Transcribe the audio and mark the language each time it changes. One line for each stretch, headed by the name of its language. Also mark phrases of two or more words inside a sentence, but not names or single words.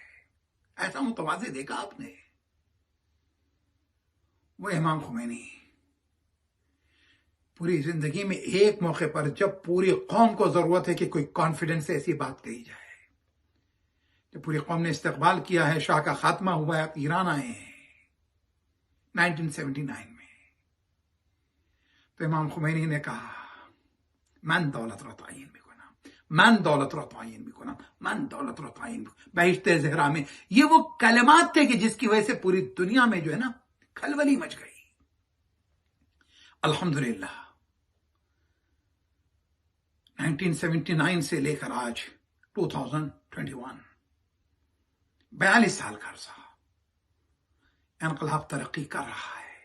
Urdu: ایسا متواضع دیکھا آپ نے؟ وہ امام خمینی پوری زندگی میں ایک موقع پر جب پوری قوم کو ضرورت ہے کہ کوئی کانفیڈنس سے ایسی بات کہی جائے، جب پوری قوم نے استقبال کیا ہے، شاہ کا خاتمہ ہوا ہے، آپ ایران آئے ہیں 1979 میں، تو امام خمینی نے کہا
Persian: من دولت را تعیین میکنم، من دولت را تعیین میکنم، من دولت را تعیین میکنم.
Urdu: بہشت زہرا میں یہ وہ کلمات تھے کہ جس کی وجہ سے پوری دنیا میں جو ہے نا کھلبلی مچ گئی. الحمدللہ 1979 سے لے کر آج 2021 42 سال کا عرصہ انقلاب ترقی کر رہا ہے.